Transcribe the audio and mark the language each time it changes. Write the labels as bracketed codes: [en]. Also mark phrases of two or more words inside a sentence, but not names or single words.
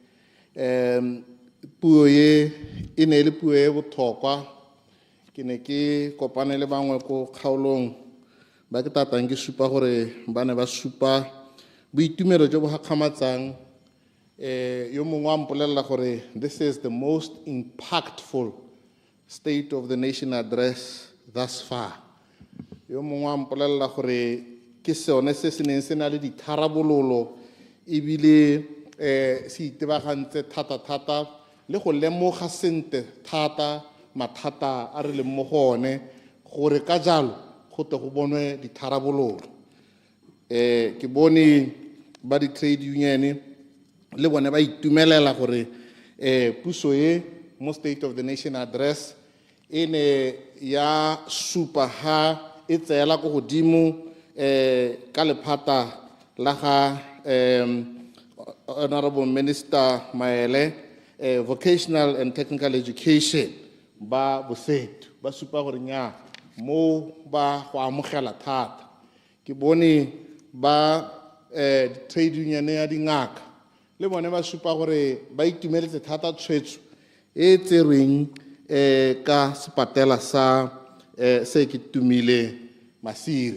[tn] puo ye e ne le puo e botlhokwa ke ne ke kopane le bangwe ko kgaolong ba ke tatang ke supa gore ba ne ba supa boitumelo jo bo gakgamatsang yo mongwe wa mpolelela gore [en] this is the most impactful State of the Nation address thus far. [tn] Yo mongwe wa mpolelela gore ke sone se se neng se na le ditharabololo ebile se itebagantse thata le go lemoga sente thata mathata a re leng mo go one gore ka jalo go tle go bonwe ditharabololo. Ke bone ba di [en] trade union [tn] le bone ba itumelela gore puso e mo State of the Nation address ene ya supa ha e tseela go godimo ka lephata la ga Honorable Minister Maele [en] vocational and technical education [tn] ba bosetu ba supa gore nya mo ba go amogela thata ke bone ba [en] trade union [tn] ya dingaka le bone ba supa gore ba itumeletse thata tshwetso e tserweng ka sepatela sa se ke Tumile Masire.